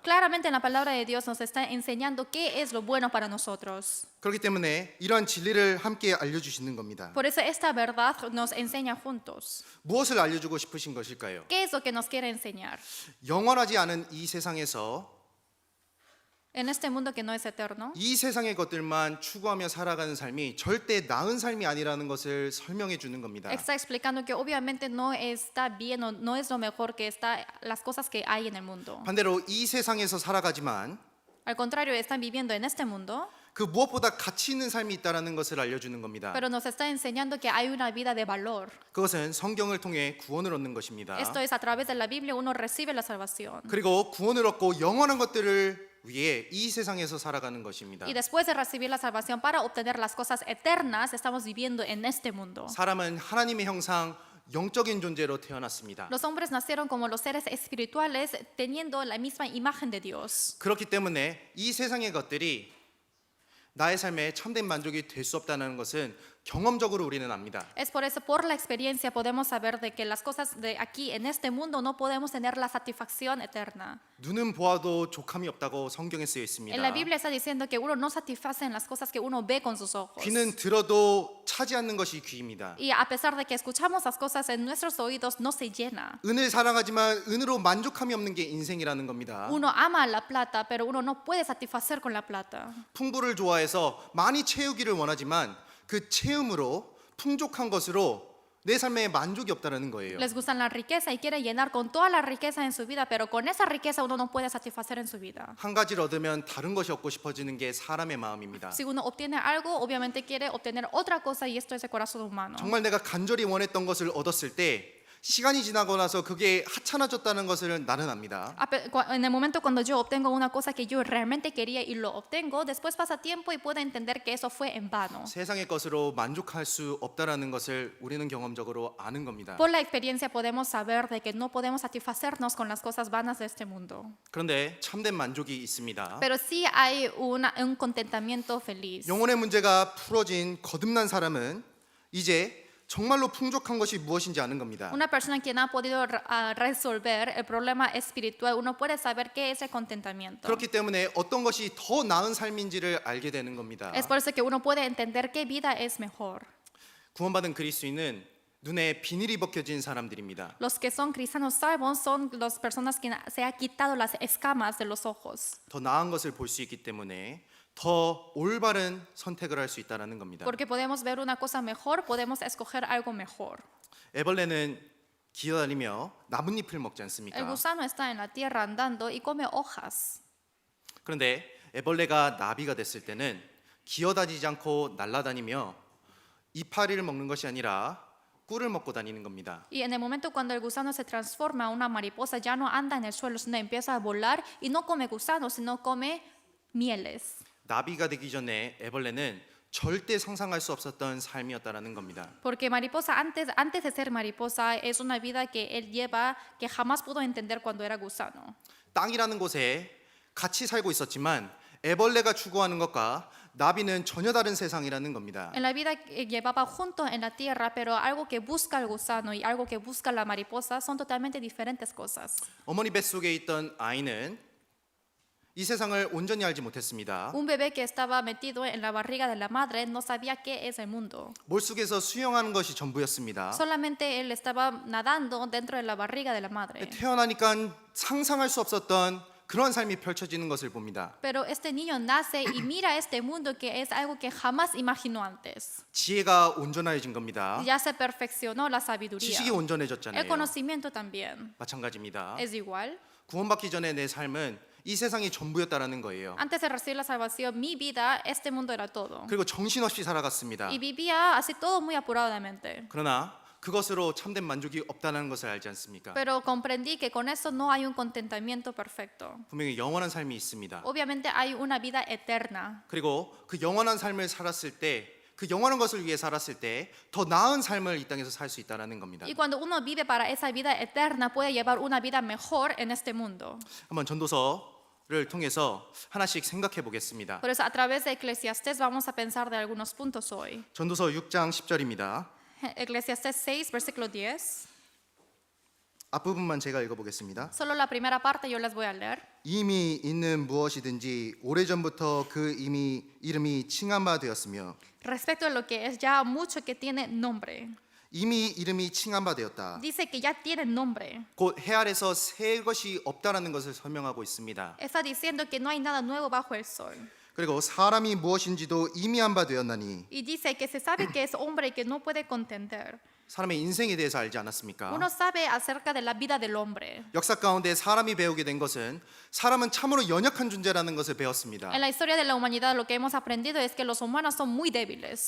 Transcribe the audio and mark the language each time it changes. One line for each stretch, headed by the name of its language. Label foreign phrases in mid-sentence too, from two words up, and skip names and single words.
Spanish: Claramente en la palabra de Dios nos está enseñando qué es lo bueno para nosotros.
Korean: 그렇기 때문에 이러한 진리를 함께 알려주시는 겁니다.
Spanish: Por eso esta verdad nos enseña juntos.
Korean: 무엇을 알려주고 싶으신 것일까요?
Spanish: ¿Qué es lo que nos quiere enseñar?
Korean: 영원하지 않은 이 세상에서
Spanish: En este mundo que no es eterno,
Korean: 이 세상의 것들만 추구하며 살아가는 삶이 절대 나은 삶이 아니라는 것을 설명해 주는 겁니다.
Spanish: está explicando que obviamente no está bien o no es lo mejor que está las cosas que hay en el mundo.
Korean: 반대로 이 세상에서 살아가지만
Spanish: Al contrario, están viviendo en este mundo,
Korean: 그 무엇보다 가치 있는 삶이 있다라는 것을 알려주는 겁니다.
Spanish: pero nos está enseñando que hay una vida de valor.
Korean: 그것은 성경을 통해 구원을 얻는 것입니다.
Spanish: Esto es a través de la Biblia uno recibe la salvación.
Korean: 그리고 구원을 얻고 영원한 것들을 위해 이 세상에서 살아가는 것입니다.
Spanish: Y después de recibir la salvación para obtener las cosas eternas, estamos viviendo en este mundo.
Korean: 사람은 하나님의 형상 영적인 존재로 태어났습니다.
Spanish: Los hombres nacieron como los seres espirituales teniendo la misma imagen de Dios.
Korean: 그렇기 때문에 이 세상의 것들이 나의 삶에 참된 만족이 될 수 없다는 것은 경험적으로 우리는 압니다.
Spanish: Es por eso, por la experiencia, podemos saber de que las cosas de aquí en este mundo no podemos tener la satisfacción eterna.
Korean: 눈은 보아도 족함이 없다고 성경에 쓰여
Spanish: En la
Korean: 있습니다.
Spanish: Biblia está diciendo que uno no satisface en las cosas que uno ve con sus ojos.
Korean: 귀는 들어도 차지 않는 것이 귀입니다.
Spanish: Y a pesar de que escuchamos las cosas en nuestros oídos, no se llena.
Korean: 은을 사랑하지만 은으로 만족함이 없는 게 인생이라는 겁니다.
Spanish: Uno ama la plata, pero uno no puede satisfacer con la plata.
Korean: 풍부를 좋아해서 많이 채우기를 원하지만 그 채움으로 풍족한 것으로 내 삶에 만족이 없다는 거예요.
Spanish: Les gusta la riqueza y quieren llenar con toda la riqueza en su vida, pero con esa riqueza uno no puede satisfacer en su vida.
Korean: 한 가지를 얻으면 다른 것이 얻고 싶어지는 게 사람의 마음입니다.
Spanish: Si uno obtiene algo, obviamente quiere obtener otra cosa y esto es el corazón humano.
Korean: 정말 내가 간절히 원했던 것을 얻었을 때 시간이 지나고 나서 그게 하찮아졌다는 것을 나는 압니다.
Spanish: En el momento cuando yo obtengo una cosa que yo realmente quería y lo obtengo, después pasa tiempo y puedo entender que eso fue en vano.
Korean: 세상의 것으로 만족할 수 없다라는 것을 우리는 경험적으로 아는 겁니다.
Spanish: Por la experiencia podemos saber de que no podemos satisfacernos con las cosas vanas de este mundo.
Korean: 그런데 참된 만족이 있습니다.
Spanish: Pero sí hay un contentamiento feliz.
Korean: 영혼의 문제가 풀어진 거듭난 사람은 이제 정말로 풍족한 것이 무엇인지 아는 겁니다.
Spanish: Una persona que no ha podido resolver el problema espiritual, uno puede saber qué es el contentamiento.
Korean: 그렇기 때문에 어떤 것이 더 나은 삶인지를 알게 되는 겁니다.
Spanish: Es por eso que uno puede entender qué vida es mejor.
Korean: 구원받은 그리스도인은 눈에 비닐이 벗겨진 사람들입니다.
Spanish: Los que son cristianos salvos son las personas que se ha quitado las escamas de los ojos.
Korean: 더 나은 것을 볼 수 있기 때문에 더 올바른 선택을 할 수 있다는 겁니다.
Spanish: Porque podemos ver una cosa mejor, podemos escoger algo mejor.
Korean: 애벌레는 기어다니며 나뭇잎을 먹지
Spanish: El
Korean: 않습니까?
Spanish: gusano está en la tierra andando y come hojas.
Korean: 그런데 애벌레가 나비가 됐을 때는 기어다니지 않고 날아다니며 이파리를 먹는 것이 아니라 꿀을 먹고 다니는 겁니다.
Spanish: Y en el momento cuando el gusano se transforma a una mariposa, ya no anda en el suelo, sino empieza a volar y no come gusanos, sino come mieles.
Korean: 나비가 되기 전에 애벌레는 절대 상상할 수 없었던 삶이었다라는 겁니다.
Spanish: Porque mariposa, antes de ser mariposa, es una vida que él lleva que jamás pudo entender cuando era gusano.
Korean: 땅이라는 곳에 같이 살고 있었지만 애벌레가 추구하는 것과 나비는 전혀 다른 세상이라는 겁니다.
Spanish: En la vida que llevaba juntos en la tierra, pero algo que busca el gusano y algo que busca la mariposa son totalmente diferentes cosas.
Korean: 어머니 뱃속에 있던 아이는 이 세상을 온전히 알지 못했습니다.
Spanish: Un bebé que estaba metido en la barriga de la madre no sabía qué es el mundo.
Korean: 몰속에서 수영하는 것이 전부였습니다.
Spanish: Solamente él estaba nadando dentro de la barriga de la madre.
Korean: 태어나니까 상상할 수 없었던 그런 삶이 펼쳐지는 것을 봅니다.
Spanish: Pero este niño nace y mira este mundo que es algo que jamás imaginó antes.
Korean: 지혜가 온전해진 겁니다.
Spanish: Ya se perfeccionó la sabiduría.
Korean: 지식이
Spanish: El
Korean: 온전해졌잖아요.
Spanish: conocimiento también
Korean: 마찬가지입니다.
Spanish: es igual.
Korean: 구원받기 전에 내 삶은 이 세상이 전부였다라는 거예요.
Spanish: Antes de recibir la salvación, mi vida, este mundo era todo.
Korean: 그리고 정신없이 살아갔습니다.
Spanish: Y vivía así todo muy apuradamente.
Korean: 그러나 그것으로 참된 만족이 없다는 것을 알지 않습니까?
Spanish: Pero comprendí que con eso no hay un contentamiento perfecto.
Korean: 분명히 영원한 삶이 있습니다.
Spanish: Obviamente hay una vida eterna.
Korean: 그리고 그 영원한 삶을 살았을 때, 그 영원한 것을 위해 살았을 때 더 나은 삶을 이 땅에서 살 수 있다는 겁니다.
Spanish: Y cuando uno vive para esa vida eterna, puede llevar una vida mejor en este mundo.
Korean: 한번 전도서를 통해서 하나씩 생각해 보겠습니다.
Spanish: Por eso, a través de Eclesiastés vamos a pensar de algunos puntos hoy.
Korean: 전도서 6장 10절입니다.
Spanish: Eclesiastés 6, versículo 10.
Korean: 앞부분만 제가 읽어보겠습니다.
Spanish: Solo la primera parte yo les voy a leer.
Korean: 이미 있는 무엇이든지 오래전부터 그 이름이 칭한 바 되었으며
Spanish: Respecto a lo que es ya mucho que tiene nombre.
Korean: 이미 이름이 칭한 바 되었다.
Spanish: Dice que ya tiene nombre.
Korean: 곧 해 아래서 새 것이 없다라는 것을 설명하고 있습니다.
Spanish: Está diciendo que no hay nada nuevo bajo el sol.
Korean: 그리고 사람이 무엇인지도 이미 한 바 되었나니
Spanish: Y dice que se sabe que es hombre y que no puede contender.
Korean: 사람의 인생에 대해서 알지 않았습니까?
Spanish: Uno sabe acerca de la vida del hombre.
Korean: 역사 가운데 사람이 배우게 된 것은 사람은 참으로 연약한 존재라는 것을 배웠습니다.
Spanish: En la historia de la humanidad lo que hemos aprendido es que los humanos son muy débiles.